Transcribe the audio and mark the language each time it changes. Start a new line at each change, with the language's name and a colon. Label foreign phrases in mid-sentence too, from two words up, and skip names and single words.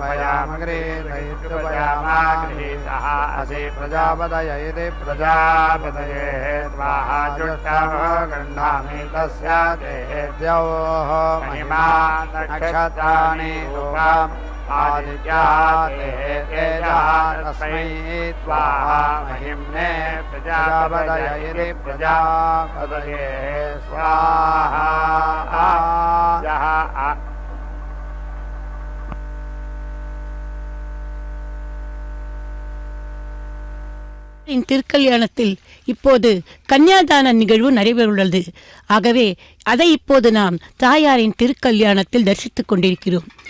Sanskrit: उपयामगृहीतः असि प्रजापतय इति प्रजापतये स्वाहा जुष्टं गृह्णामि तस्य देव्योः महिमा नक्षत्राणि रूपम् आदित्याः तेजः तस्मै स्वाहा महिम्ने प्रजापतय इति प्रजापतये स्वाहा
Tamil: திருக்கல்யாணத்தில் இப்போது கன்னியாதான நிகழ்வு நடைபெறவுள்ளது. ஆகவே அதை இப்போது நாம் தாயாரின் திருக்கல்யாணத்தில் தரிசித்துக் கொண்டிருக்கிறோம்.